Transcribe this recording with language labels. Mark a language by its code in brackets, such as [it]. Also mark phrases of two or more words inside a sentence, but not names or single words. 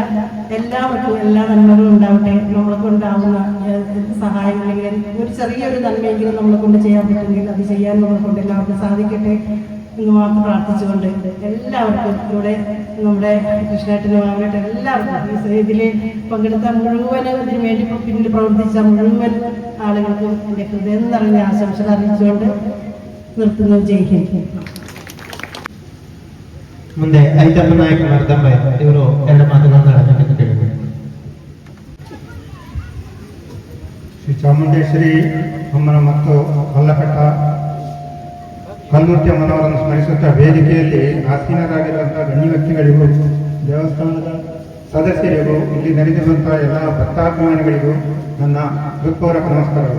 [ml] എല്ലാവർക്കും എല്ലാ നന്മകളും ഉണ്ടാവട്ടെ. നമ്മളെ കൊണ്ടാവുന്ന സഹായം അല്ലെങ്കിൽ ഒരു ചെറിയൊരു നന്മയെങ്കിലും നമ്മളെ കൊണ്ട് ചെയ്യാൻ പറ്റുമെങ്കിൽ അത് ചെയ്യാൻ നമ്മളെ കൊണ്ട് എല്ലാവർക്കും സാധിക്കട്ടെ എന്ന് മാത്രം പ്രാർത്ഥിച്ചുകൊണ്ട് എല്ലാവർക്കും ഇവിടെ നമ്മുടെ കൃഷ്ണേട്ടനും മാമേട്ടനും എല്ലാവർക്കും ഇതിൽ പങ്കെടുത്ത മുഴുവനും ഇതിനു വേണ്ടി പിന്നിൽ പ്രവർത്തിച്ച മുഴുവൻ ആളുകൾക്കും എൻ്റെ ഹൃദയം നിറഞ്ഞ ആശംസകൾ അറിയിച്ചുകൊണ്ട് നിർത്തുന്നു. [hi] जय हिन्द. [kn] ಮುಂದೆ ಐತಪ್ಪ ನಾಯಕ ಮರ್ದಂಬೆ ಇವರು ಎರಡು ಮಾತುಗಳನ್ನು ಕೇಳಿದರು. ಶ್ರೀ ಚಾಮುಂಡೇಶ್ವರಿ ಅಮ್ಮನ ಮತ್ತು ಕಲ್ಲಕಟ್ಟ ಕಲ್ಲುತ್ಯ ಮನವರನ್ನು ಸ್ಮರಿಸುತ್ತಾ ವೇದಿಕೆಯಲ್ಲಿ ಆಸೀನರಾಗಿರುವಂತಹ ಗಣ್ಯ ವ್ಯಕ್ತಿಗಳಿಗೂ, ದೇವಸ್ಥಾನದ ಸದಸ್ಯರಿಗೂ, ಇಲ್ಲಿ ನಡೆದಿರುವಂತಹ ಎಲ್ಲ ಭಕ್ತಾಭಿಮಾನಿಗಳಿಗೂ ನನ್ನ ಹೃತ್ಪೂರ್ವಕ ನಮಸ್ಕಾರಗಳು.